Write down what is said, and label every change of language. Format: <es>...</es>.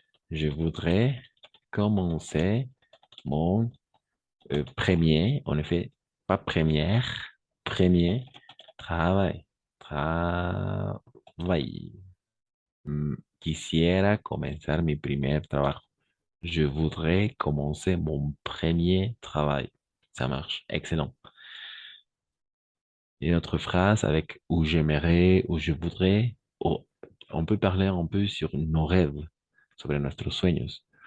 <fr>Je voudrais commencer mon premier, en effet, pas première, premier travail. Travail.</fr> <es>Quisiera comenzar mi primer trabajo.</es> <fr>Je voudrais commencer mon premier travail. Ça marche. Excellent. Une autre phrase avec où j'aimerais, où je voudrais. Oh, on peut parler un peu sur nos rêves,</fr> <es>sobre nuestros sueños.</es>